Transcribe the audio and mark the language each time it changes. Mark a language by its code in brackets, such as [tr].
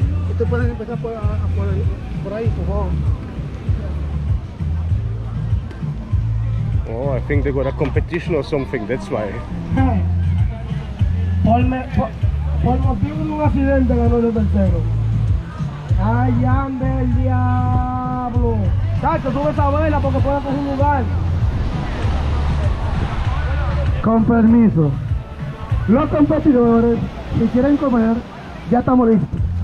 [es] Usted puede empezar por ahí, por favor. [en] Oh, I think they got a competition or something, that's why. [es] Por motivo de un accidente ganó el tercero. ¡Ay, ande el diablo! Chacho, sube esa vela porque puede coger un lugar. Con permiso. Los competidores, si quieren comer, ya estamos listos.